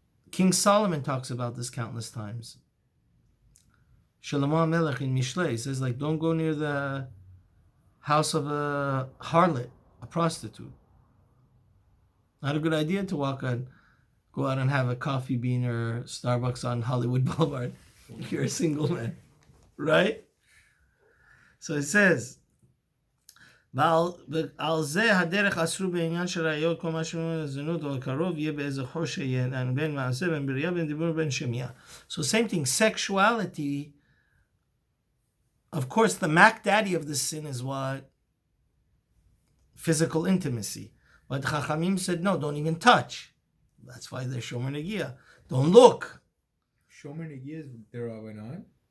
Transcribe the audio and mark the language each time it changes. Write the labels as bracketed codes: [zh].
[en] King Solomon talks about this countless times. Shlomo HaMelech in Mishlei says, like, don't go near the house of a harlot, a prostitute. Not a good idea to go out and have a coffee bean or Starbucks on Hollywood Boulevard if you're a single man, right? So it says, [he] ועל זה הדרך אסרו בעניין של ראיות כל מה שאומרים לזנות או קרוב יהיה באיזה חוש בין מעשה בין בריאה בין דיבור בין שמיעה. [en] So same thing, sexuality, of course the Mac Daddy of the sin is what? Physical intimacy. But Chachamim said, no, don't even touch. That's why they're Shomer Negiah. Don't look. Shomer Negiah is there or not?